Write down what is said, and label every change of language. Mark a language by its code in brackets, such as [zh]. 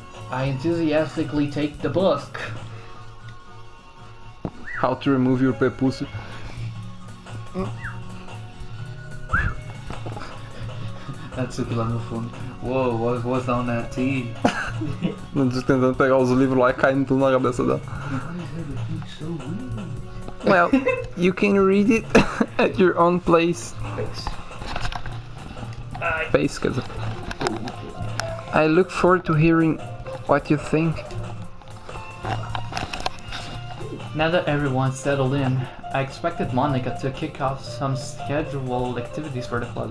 [en] I enthusiastically take the book. How to remove your prepucio. That's it [pt] lá no fundo. [en] Whoa, what was on that tea? [pt] Tentando pegar os livros lá e caindo tudo na cabeça dela. [en] Well, you can read it at your own pace, [pt] quer dizer. [en] I look forward to hearing what you think. Now that everyone's settled in, I expected Monica to kick off some scheduled activities for the club.